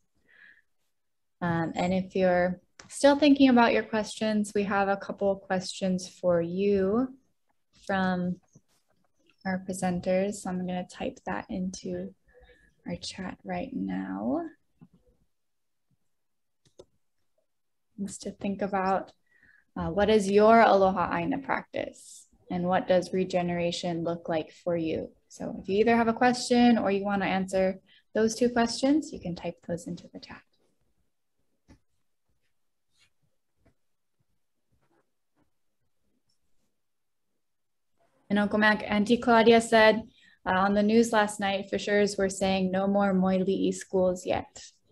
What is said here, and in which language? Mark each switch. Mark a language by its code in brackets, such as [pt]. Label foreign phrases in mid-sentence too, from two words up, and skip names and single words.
[en] And if you're still thinking about your questions, we have a couple of questions for you from our presenters. So I'm going to type that into our chat right now. Just to think about what is your [haw] Aloha ʻāina [en] practice, and what does regeneration look like for you? So if you either have a question or you want to answer those two questions, you can type those into the chat. And Uncle Mac, Auntie Claudia said on the news last night, fishers were saying no more moili'i schools yet.